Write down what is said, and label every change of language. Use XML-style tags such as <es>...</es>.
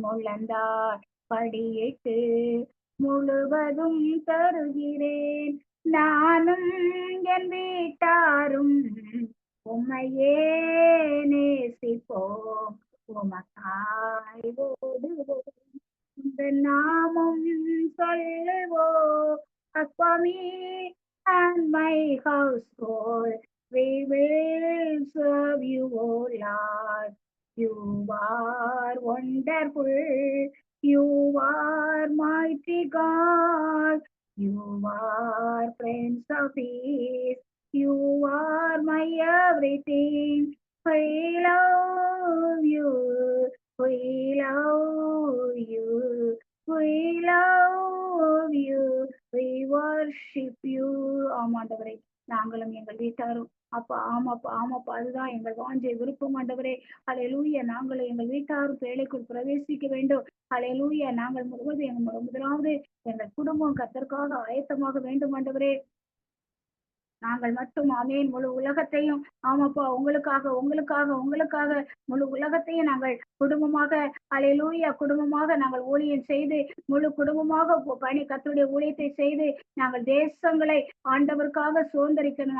<ta>முழந்தாள் படியிட்டு முழுவதும் தருகிறேன் நானும் என் வீட்டாரும் உம்மையே நேசிப்போம், உமக்காய் ஓடுவோம், இந்த நாமம் சொல்லுவோம்.</ta> <en>As for me and my household, we will serve you, O Lord. You are wonderful. You are mighty God. You are Prince of Peace. You are my everything. We love you. We love you. We love you. We worship you.</en> <ta>ஆமாண்டவரே, நாங்களும் எங்கள் வீட்டாரும் அப்பா ஆமாப்பா ஆமாப்பா அதுதான் எங்கள் வாஞ்சை விருப்பம் ஆண்டவரே. அல்லேலூயா நாங்களும் எங்கள் வீட்டாரும் வேலைக்குள் பிரவேசிக்க வேண்டும். அல்லேலூயா நாங்கள் முழுவதும் முதலாவது எங்கள் குடும்பம் கர்த்தருக்காக ஆயத்தமாக வேண்டும் ஆண்டவரே. நாங்கள் மட்டும் ஆமேன் முழு உலகத்தையும் ஆமாப்பா உங்களுக்காக உங்களுக்காக உங்களுக்காக முழு உலகத்தையும் நாங்கள் குடும்பமாக அல்லேலூயா குடும்பமாக நாங்கள் ஊழியம் செய்து முழு குடும்பமாக பணி கர்த்தருடைய ஊழியத்தை செய்து நாங்கள் தேசங்களை ஆண்டவருக்காக சுதந்திரிக்கணும்.</ta>